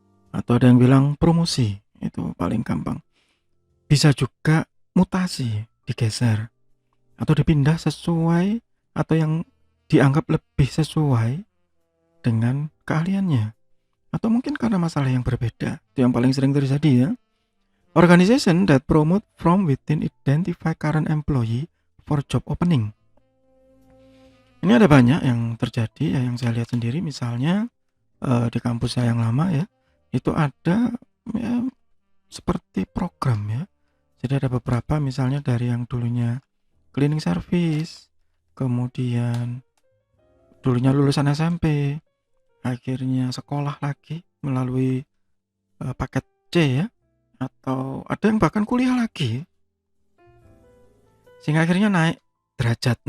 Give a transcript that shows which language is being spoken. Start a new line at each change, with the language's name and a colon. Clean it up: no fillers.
Indonesian: Atau ada yang bilang promosi, itu paling gampang. Bisa juga mutasi, digeser. Atau dipindah sesuai atau yang dianggap lebih sesuai dengan keahliannya. Atau mungkin karena masalah yang berbeda. Itu yang paling sering terjadi ya.
English: Organization that promote from within identify current employee for job opening.
Indonesian: Ini ada banyak yang terjadi ya, yang saya lihat sendiri. Misalnya di kampus saya yang lama ya, itu ada ya, seperti program ya. Jadi ada beberapa, misalnya dari yang dulunya cleaning service, kemudian dulunya lulusan SMP, akhirnya sekolah lagi melalui paket C ya, atau ada yang bahkan kuliah lagi, sehingga akhirnya naik derajat.